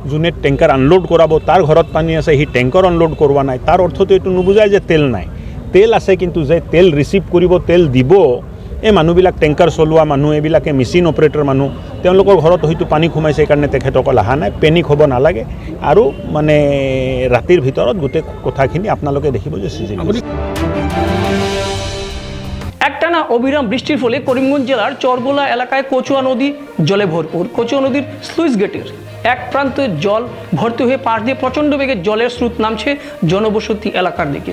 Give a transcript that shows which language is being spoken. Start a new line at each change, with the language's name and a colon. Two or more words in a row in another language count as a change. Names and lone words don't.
Assamese: যোনে
English: tanker unload
Assamese: কৰাব তাৰ ঘৰত পানী আছে, সি
English: tanker unload
Assamese: কৰোৱা নাই, তাৰ অৰ্থটো এইটো নুবুজায় যে তেল নাই। তেল আছে, কিন্তু যে তেল ৰিচিভ কৰিব, তেল দিব, এই মানুহবিলাক টেংকাৰ চলোৱা মানুহ, এইবিলাকে
English: machine operator
Assamese: মানুহ, তেওঁলোকৰ ঘৰত হয়তো পানী সোমাইছে, সেইকাৰণে তেখেতসকল অহা নাই। পেনিক হ'ব নালাগে, আৰু মানে ৰাতিৰ ভিতৰত গোটেই কথাখিনি আপোনালোকে দেখিব যে
Bangla: একটানা অবিরাম বৃষ্টির ফলে করিমগঞ্জ জেলার চরবোলা এলাকায় কচুয়া নদী জলে ভরপুর। কচুয়া নদীর স্লুইস গেটের এক প্রান্তে জল ভর্তি হয়ে পাশ দিয়ে প্রচণ্ড বেগে জলের স্রোত নামছে জনবসতি এলাকার দিকে।